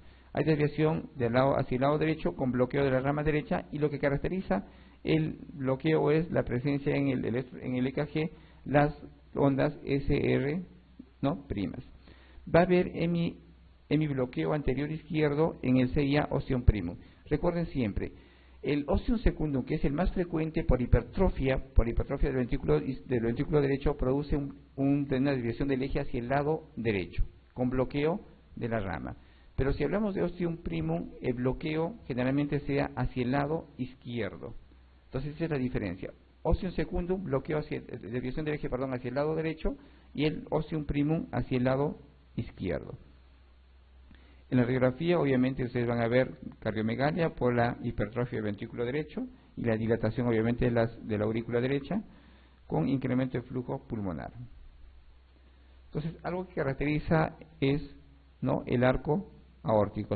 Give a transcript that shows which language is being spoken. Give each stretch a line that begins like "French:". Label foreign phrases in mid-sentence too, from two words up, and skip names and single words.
Spanish: Hay desviación hacia el lado derecho con bloqueo de la rama derecha, y lo que caracteriza el bloqueo es la presencia en el EKG, las ondas SR, ¿no?, primas. Va a haber hemibloqueo anterior izquierdo en el CIA
Latin: ostium primum.
Spanish: Recuerden siempre, el
Latin: ostium secundum,
Spanish: que es el más frecuente por hipertrofia del ventrículo derecho, produce una desviación del eje hacia el lado derecho, con bloqueo de la rama. Pero si hablamos de
Latin: ostium primum,
Spanish: el bloqueo generalmente sea hacia el lado izquierdo. Entonces esa es la diferencia.
Latin: Ostium secundum,
Spanish: bloqueo desviación del eje, hacia el lado derecho, y el
Latin: ostium primum
Spanish: hacia el lado izquierdo. En la radiografía, obviamente, ustedes van a ver cardiomegalia por la hipertrofia del ventrículo derecho y la dilatación, obviamente, de la aurícula derecha, con incremento de flujo pulmonar. Entonces, algo que caracteriza es, ¿no?, el arco aórtico.